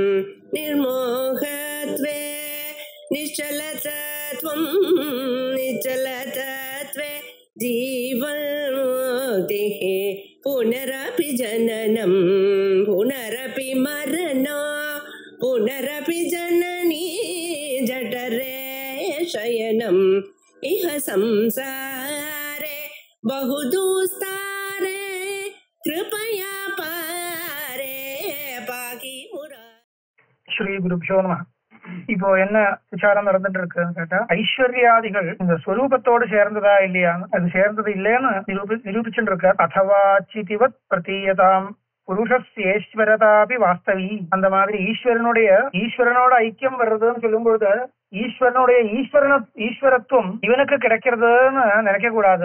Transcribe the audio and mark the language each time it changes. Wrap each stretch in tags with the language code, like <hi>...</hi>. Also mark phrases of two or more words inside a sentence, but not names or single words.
<sa>निर्मोहत्वे निश्चलतत्वं निश्चलतत्वे जीवन्मुक्तिः पुनरपि जननं पुनरपि मरणं पुनरपि जननी जठरे शयनम् इह संसारे बहुदुस्तारे कृपया पारे पाकि मुरा. श्री गुरुभ्यो नम.</sa> <ta>இப்போ என்ன விசாரம் நடந்துட்டு இருக்குன்னு கேட்டா, ஐஸ்வர்யாதிகள் இந்த ஸ்வரூபத்தோடு சேர்ந்ததா இல்லையா, அது சேர்ந்தது இல்லைன்னு நிரூபிச்சுட்டு இருக்க.</ta> <sa>अथवा चितिवत् प्रतीयताम् पुरुषस्येश्वरतापि वास्तवी.</sa> <ta>அந்த மாதிரி ஈஸ்வரனோட ஐக்கியம் வர்றதுன்னு சொல்லும்போது ஈஸ்வரனுடைய ஈஸ்வரத்துவம் இவனுக்கு கிடைக்கிறதுன்னு நினைக்க கூடாது.</ta>